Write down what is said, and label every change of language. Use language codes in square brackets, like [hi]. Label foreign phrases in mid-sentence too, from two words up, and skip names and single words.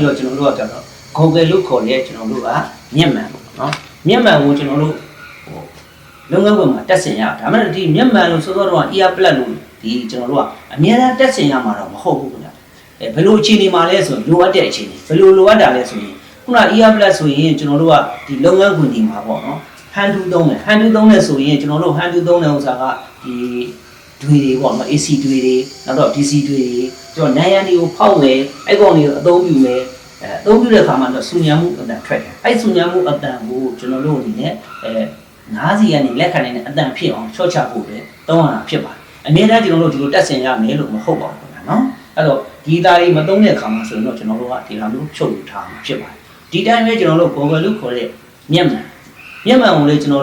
[my] တော့ကျွန်တော်တို့ကကျတော့ Google လို့ခေါ်တဲ့ကျွန်တော်တို့ကမျက်မှန်ပေါ့နော်မျက်မှန်ကိုကျွန်တော်တို့လုပ်ငန်းခွင်မှာတက်ဆင်ရဒါမှမဟုတ်ဒီမျက်မှန်လို့ဆိုတော့ [en] ear plug [my] လို့ဒီကျွန်တော်တို့ကအများအားတက်ဆင်ရမှာတော့မဟုတ်ဘူးခင်ဗျဘယ်လိုအခြေအနေမှာလဲဆိုရင်လိုအပ်တဲ့အခြေအနေဘယ်လိုလိုအပ်တာလဲဆိုရင်ခုန [en] ear plug [my] ဆိုရင်ကျွန်တော်တို့ကဒီလုပ်ငန်းခွင်ဒီမှာပေါ့နော် [en] hand to [my] သုံးတယ်ဆိုရင်ကျွန်တော်တို့ [en] hand to [my] သုံးတဲ့ဥစ္စာကဒီတွေပေါ့နော် AC တွေနောက်တော့ DC တွေကျွန်တော်နိုင်ရန်တွေကိုဖောက်မယ်အဲ့ကောင်တွေကို အသုံးပြုမယ်အသုံးပြုတဲ့အခါမှာတော့ဆူညံမှုအတန်ထွက်တယ်အဲ့ဆူညံမှုအတန်ကိုကျွန်တော်တို့အနေနဲ့နားစီကနေလက်ခံနိုင်တဲ့အတန်ဖြစ်အောင်ချော့ချဖို့ပဲသုံးရတာဖြစ်ပါတယ်အများအားကျွန်တော်တို့ဒီလိုတက်ဆင်ရမယ်လို့မဟုတ်ပါဘူးခင်ဗျာနော်အဲ့တော့ဒီသားတွေမသုံးတဲ့အခါမှာဆိုရင်တော့ကျွန်တော်တို့ကဒီလိုမျိုးဖြုတ်ယူထားမှာဖြစ်ပါတယ်ဒီတိုင်းပဲကျွန်တော်တို့ Google လို့ခေါ်တဲ့မျက်မှန်ကိုလည်းကျွန်တော်